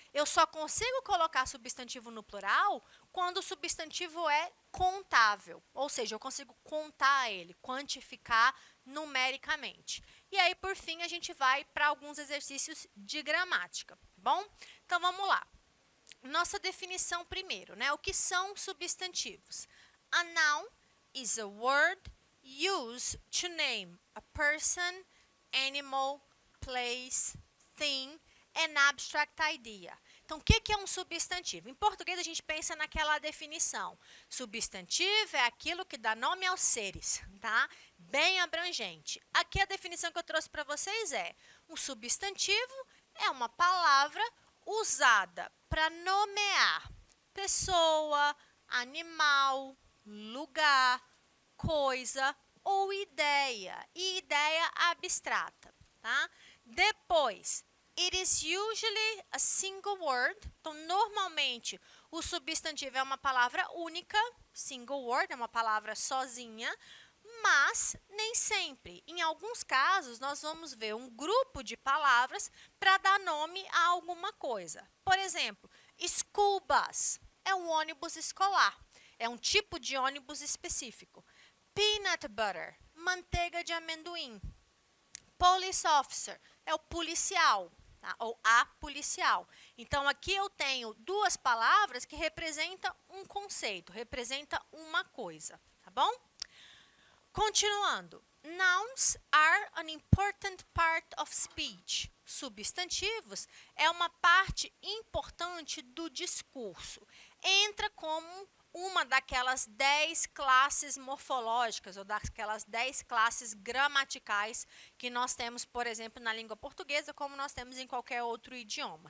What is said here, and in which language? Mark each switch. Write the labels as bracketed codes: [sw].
[pt] Eu só consigo colocar substantivo no plural quando o substantivo é contável, ou seja, eu consigo contar ele, quantificar numericamente. E aí, por fim, a gente vai para alguns exercícios de gramática. Bom, então vamos lá. Nossa definição primeiro, né? O que são substantivos? [en] A noun is a word used to name a person, animal, place, thing, and abstract idea. [pt] Então, o que é um substantivo? Em português, a gente pensa naquela definição. Substantivo é aquilo que dá nome aos seres, tá? Bem abrangente. Aqui a definição que eu trouxe para vocês é: um substantivo é uma palavra usada para nomear pessoa, animal, lugar, coisa ou ideia, e ideia abstrata, tá? Depois, [en] it is usually a single word. [pt] Então, normalmente, o substantivo é uma palavra única, [en] single word, [pt] é uma palavra sozinha, mas nem sempre. Em alguns casos, nós vamos ver um grupo de palavras para dar nome a alguma coisa. Por exemplo, [en] school bus [pt] é um ônibus escolar, é um tipo de ônibus específico. [en] Peanut butter, [pt] manteiga de amendoim. [en] Police officer [pt] é o policial, tá? Ou a policial. Então, aqui eu tenho duas palavras que representam um conceito, representam uma coisa, tá bom? Continuando. [en] Nouns are an important part of speech. [pt] Substantivos é uma parte importante do discurso. Entra como uma daquelas 10 classes morfológicas ou daquelas 10 classes gramaticais que nós temos, por exemplo, na língua portuguesa, como nós temos em qualquer outro idioma.